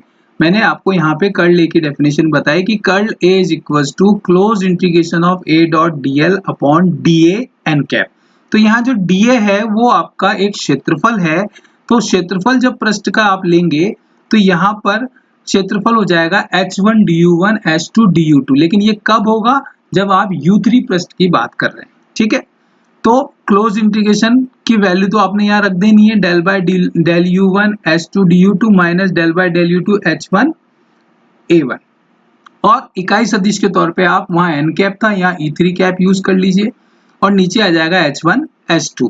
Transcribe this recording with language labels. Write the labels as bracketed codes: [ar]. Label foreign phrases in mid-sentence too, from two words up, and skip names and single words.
[en] मैंने आपको यहाँ पे कर्ल a की डेफिनेशन बताई कि curl a is equal to close integration of a dot dl upon dA n cap. [hi] तो यहाँ जो dA है वो आपका एक क्षेत्रफल है। तो क्षेत्रफल जब पृष्ठ का आप लेंगे तो यहाँ पर क्षेत्रफल हो जाएगा h1 du1 h2 du2, लेकिन ये कब होगा, जब आप u3 पृष्ठ की बात कर रहे हैं। ठीक है, तो [en] close integration [hi] की वैल्यू तो आपने यहाँ रख देनी है, [en] del by del u1 h2 du2 minus del by del u2 h1 a1, [hi] और इकाई सदिश के तौर पे आप वहाँ n कैप था, यहाँ e3 [en] cap use [hi] कर लीजिए और नीचे आ जाएगा h1 h2।